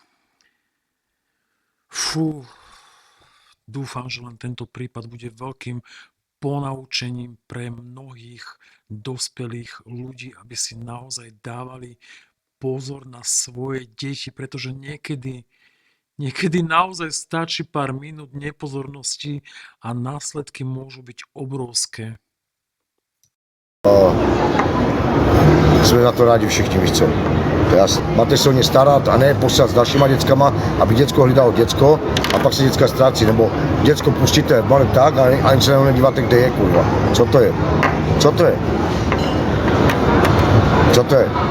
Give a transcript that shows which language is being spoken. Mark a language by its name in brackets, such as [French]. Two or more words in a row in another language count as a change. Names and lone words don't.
[Slovak] Fú, dúfam, že len tento prípad bude veľkým ponaučením pre mnohých dospelých ľudí, aby si naozaj dávali pozor na svoje deti, pretože niekedy naozaj stačí pár minút nepozornosti a následky môžu byť obrovské. [Czech] Jsme za to rádi všichni, víš co. Máte se o ně starat a ne poslat s dalšíma dětskama, aby děcko hlídalo děcko a pak se děcka ztrácí, nebo děcko pustíte malé tak a ani se na něho nedíváte, kde je, kurva. Co to je? Co to je? Co to je?